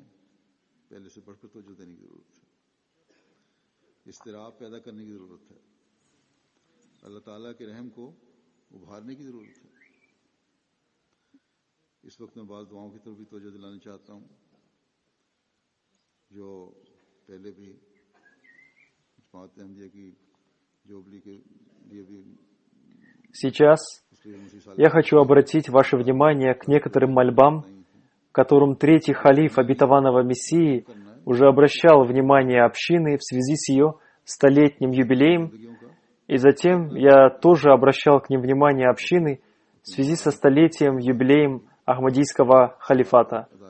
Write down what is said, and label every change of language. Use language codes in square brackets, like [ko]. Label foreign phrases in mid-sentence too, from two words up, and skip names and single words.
[ur] پہلے سے بڑھ کر توجہ دینے کی ضرورت ہے، اضطراب پیدا کرنے کی ضرورت ہے، اللہ تعالیٰ کے رحم کو ابھارنے کی ضرورت ہے. اس وقت میں بعض دعاؤں کی طرف بھی توجہ دلانا چاہتا ہوں جو پہلے بھی جماعت احمدیہ کی جوبلی کے لیے بھی [ru] Сейчас я хочу обратить ваше внимание к некоторым мольбам, которым третий халиф обетованного Мессии уже обращал внимание общины в связи с ее столетним юбилеем, и затем я тоже обращал к ним внимание общины в связи со столетием юбилеем Ахмадийского халифата.